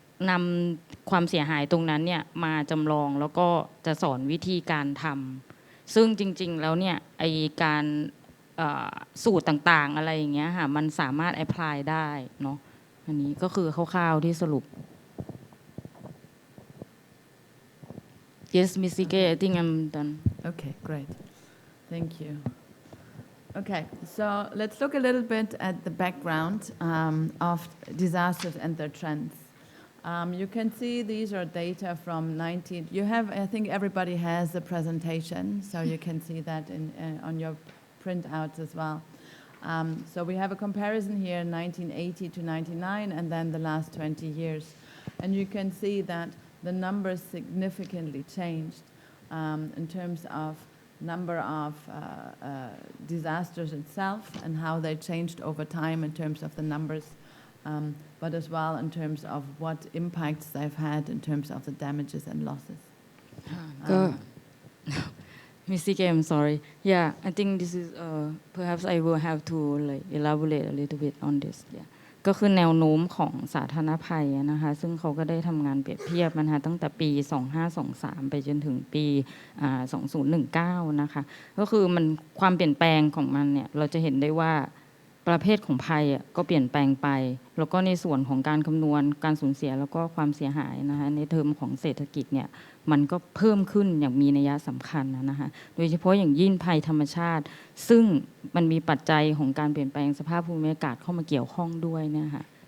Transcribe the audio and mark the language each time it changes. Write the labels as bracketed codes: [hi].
[th] นำความเสียหายตรงนั้นเนี่ยมาจำลองแล้วก็จะสอนวิธีการทำซึ่งจริงๆแล้วเนี่ยไอการสูตรต่างๆอะไรอย่างเงี้ยค่ะมันสามารถ apply ได้เนาะอันนี้ก็คือคร่าวๆที่สรุป Yes Miss Sike I think I'm done [en] Okay, great. Thank you. Okay, so let's look a little bit at the background of disasters and their trends. You can see these are data from 19. You have, I think everybody has the presentation, so you can see that on your printouts as well. So we have a comparison here, 1980 to 99, and then the last 20 years. And you can see that the numbers significantly changed in terms of number of disasters itself and how they changed over time in terms of the numbers, but as well in terms of what impacts they've had in terms of the damages and losses. Miss Sike, I'm sorry. Yeah, I think this is perhaps I will have to like elaborate a little bit on this. Yeah. [th] ก็คือแนวโน้มของสาธารณภัยนะคะซึ่งเขาก็ได้ทำงานเปรียบเทียบนะคะตั้งแต่ปี 2523 ไปจนถึงปี 2019 นะคะก็คือมันความเปลี่ยนแปลงของมันเนี่ยเราจะเห็นได้ว่า ประเภทของภัยก็เปลี่ยนแปลงไปแล้วก็ในส่วนของการคำนวณการสูญเสียแล้วก็ความเสียหายนะคะในเทอมของเศรษฐกิจเนี่ยมันก็เพิ่มขึ้นอย่างมีนัยสำคัญนะคะโดยเฉพาะอย่างยิ่งภัยธรรมชาติซึ่งมันมีปัจจัยของการเปลี่ยนแปลงสภาพภูมิอากาศเข้ามาเกี่ยวข้องด้วยนะคะ